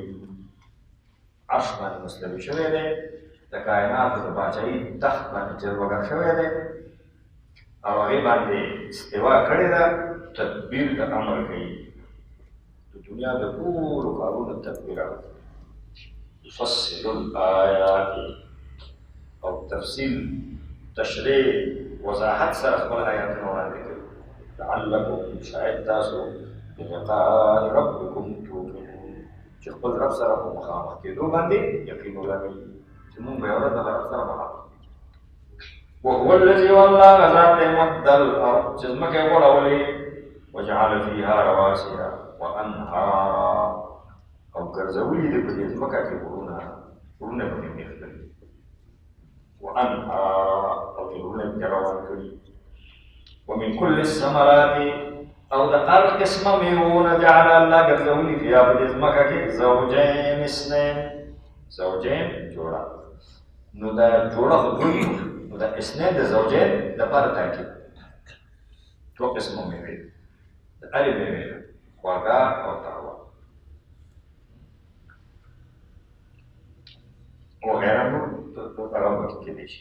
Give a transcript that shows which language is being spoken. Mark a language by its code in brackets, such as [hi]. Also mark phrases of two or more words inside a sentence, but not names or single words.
[ps] عرش باندې مستوي شوی دی، د کائناتو د باچایي تخت باندې جلوګر شوی دی او هغې باندې استوا کړې ده، تدبیر د امر کوي. د دنیا د ټولو کارونو تدبیر هغه کوي. [ar] يفصل الآيات، [ps] او تفصیل تشریح وضاحت سره خپل آیاتونه وړاندې کوي. لعلکم، شاید تاسو [ar] بلقاء ربکم توقنون، [ps] چې خپل رب سره په مخامخ کېدو باندې یقین ولرئ چې مونږ به یو ورځ دغه رب سره مخامخ کېږو. [ar] وهو الذي، [ps] والله غذات دی [ar] مد الارض، [ps] چې ځمکه یې غوړولې، [ar] وجعل فيها رواسي وانهارا، [ps] او ګرځولي دي په دې ځمکه کې غرونه، غرونه به یې میخ کړي، وانهارا، او غرونه یې روان کړي. [ar] ومن كل الثمرات، [ps] او د هر قسمه میوونه [ar] جعل الله [ps] ګرځولي فيها په دې ځمکه کې [ar] زوجین اثنین، [ps] زوجین جوړه. نو دا جوړه خو دوی، نو دا اثنین د زوجین لپاره تاکید. دوه قسمه میوې، د هرې میوې خواږه او تروه وغیره نور هغه پکې کېدی شي.